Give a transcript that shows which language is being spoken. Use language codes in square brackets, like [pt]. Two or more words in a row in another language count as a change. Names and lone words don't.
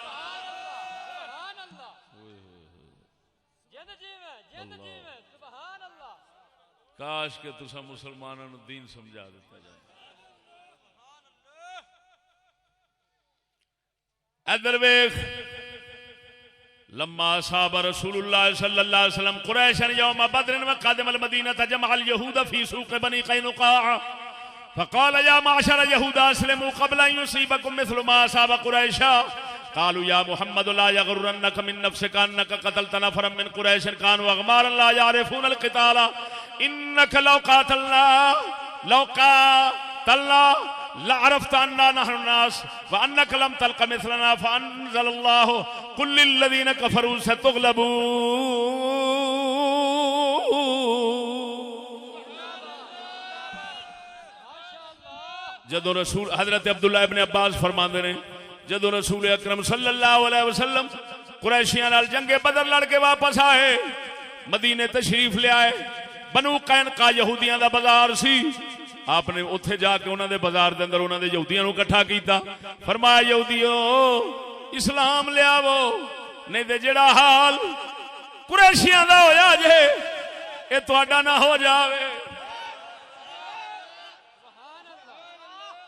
[pa] کاش کہ تسا مسلمانوں نو دین سمجھا دیتا جائے. ادھر ویکھ, [ar] لما اصاب رسول اللہ صلی اللہ علیہ وسلم قریشا یوم بدر وقدم المدینہ جمع اليہود فی سوق بنی قینقاع فقال يا معشر يهود اسلموا قبل ان يصيبكم مثل ما اصاب قريشا قالوا يا محمد لا يغرنك من نفسك انك قتلت نفرا من قريش كانوا اغمارا لا يعرفون القتال انك لو قاتلنا لعرفت اننا نحن الناس وانك لم تلق مثلنا فانزل الله قل للذين كفروا ستغلبون. [pa] جدو رسول حضرت عبداللہ ابن عباس فرماندے نے, جدو رسول اکرم [ar] صلی اللہ علیہ وسلم [pa] قریشیاں نال جنگ بدر لڑ کے واپس آئے, مدینے تشریف لے آئے. بنو قینقاع یہودیاں دا بازار سی, آپ نے اتھے جا کے انہاں دے بازار دے اندر انہاں دے یہودیاں نو اکٹھا کیتا. فرمایا یہودیو اسلام لے آو, نہیں تے جڑا حال قریشیاں دا ہویا جے اے تہاڈا نہ ہو جاوے.